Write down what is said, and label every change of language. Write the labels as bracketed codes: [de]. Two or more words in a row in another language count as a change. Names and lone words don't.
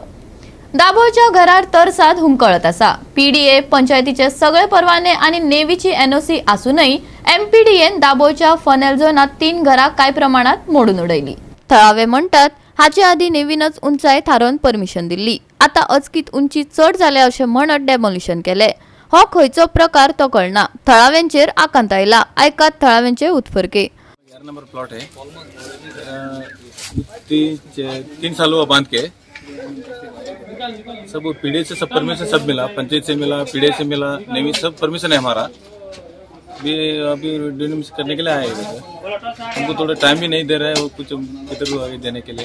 [kok] दाबोळच्या घरार तरसाद हुमकळत आसा. पीडीए पंचायतीचे सगळे परवाने आनी नेवीची एनओसी आसूनय एमपीडीएन दाबोळच्या फनेल झोनात 3 घरां कांय प्रमाणात मोडून उडयली. थळावे म्हणटात हाचे आदी नेवीनच उंचाय थारोवन परमिशन दिल्ली. आता अचकीत उंची चड जाल्या अशें म्हणत डेमोलिशन केले. हो खंयचो प्रकार तो कळना. थळाव्यांचेर आकांत आयला. आयकात थळाव्यांचे उतफर्के. [hi] 11 नंबर प्लॉट है. 3 साल हुआ बांध के. सब पीडीए से सब परमिशन सब मिला, पंचायत से मिला, पीडीए से मिला, नेवी सब परमिशन है हमारा. अभी डिनोमिनेशन करने के लिए आए हैं. हमको थोड़ा टाइम भी नहीं दे रहा है वो कुछ किधर आगे देने के लिए.